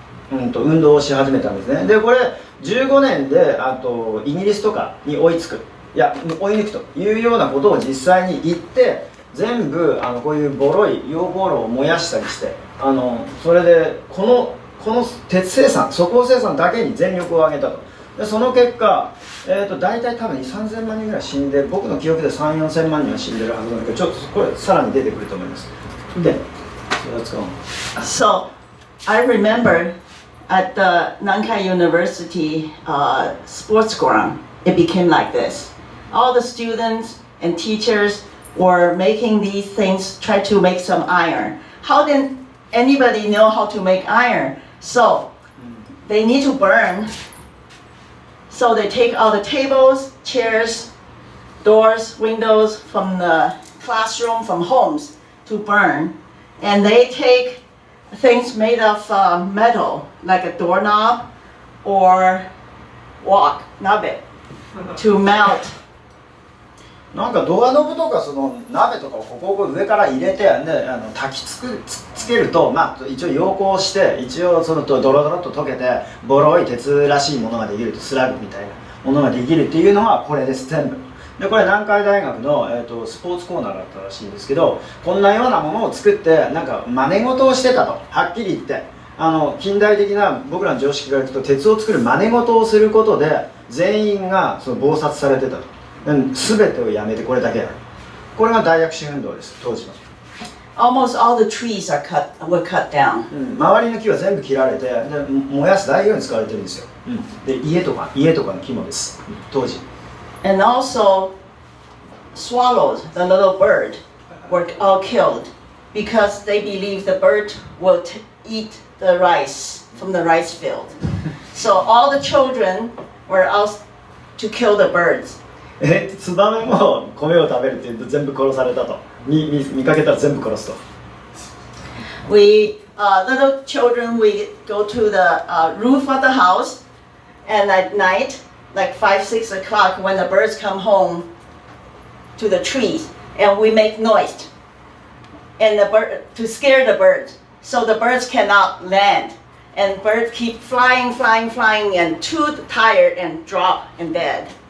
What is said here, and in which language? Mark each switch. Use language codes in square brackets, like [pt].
[ja] 運動をし始めたんですね。でこれ15年でイギリスとかに追いつく、いや追い抜くというようなことを実際に言って、全部こういうボロい溶鉱炉を燃やしたりして、それでこの鉄生産、粗鋼生産だけに全力を挙げたと。でその結果、大体多分2、3000万人ぐらい死んで、僕の記憶で3、4000万人は死んでるはずなんだけど、ちょっとこれさらに出てくると思います。で、 [en] So I remember at the Nankai University sports ground, it became like this. All the students and teachers were making these things, try to make some iron. How did anybody know how to make iron? So they need to burn. So they take all the tables, chairs, doors, windows from the classroom, from homes to burn. And they take things made of metal, like a doorknob or wok, nabe, to melt. [ja] なんかドアノブとかその鍋とかをここ上から入れて、ね、焚きつけると、まあ、一応溶鉱して、一応そのドロドロっと溶けてボロい鉄らしいものができると、スラグみたいなものができるっていうのはこれです、全部。でこれ南海大学の、スポーツコーナーだったらしいんですけど、こんなようなものを作ってなんか真似事をしてたと、はっきり言って。近代的な僕らの常識からいくと、鉄を作る真似事をすることで全員がその謀殺されてたと。全てをやめてこれだけやる。これが大躍進運動です、当時の。 [en] Almost all the trees were cut down. [ja] 周りの木は全部切られて、で燃やす材料に使われてるんですよ。で家とかの木もです、当時。 [en] And also swallows, the little bird, were all killed because they believed the bird will eat the rice from the rice field. So all the children were out to kill the birds. [ja] ツバメも米を食べるって言うと全部殺されたと。見かけたら全部殺すと。 [en] We little children, we go to the roof of the house, and at night, like 5, 6 o'clock, when the birds come home to the trees, and we make noise, and to scare the birds, so the birds cannot land, and birds keep flying, and too tired and drop in bed.